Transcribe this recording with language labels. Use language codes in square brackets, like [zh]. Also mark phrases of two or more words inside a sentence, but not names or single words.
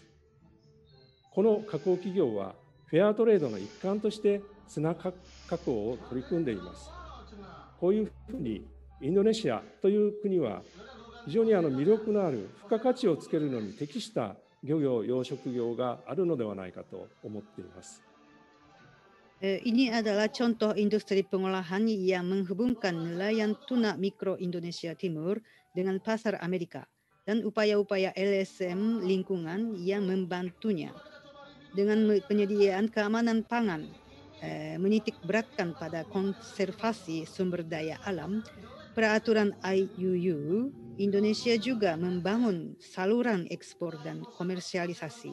[ja] この加工企業はフェアトレードの一環としてツナ加工を取り組んでいます。こういうふうにインドネシアという国は非常に魅力のある付加価値をつけるのに適した漁業養殖業があるのではないかと思っています。 [id] Ini adalah contoh industri pengolahan yang menghubungkan nelayan tuna mikro Indonesia Timur dengan pasar Amerika dan upaya-upaya LSM lingkungan yang membantunya. Dengan penyediaan keamanan pangan, menitik beratkan pada konservasi sumber daya alam, peraturan IUU, Indonesia juga membangun saluran ekspor dan komersialisasi.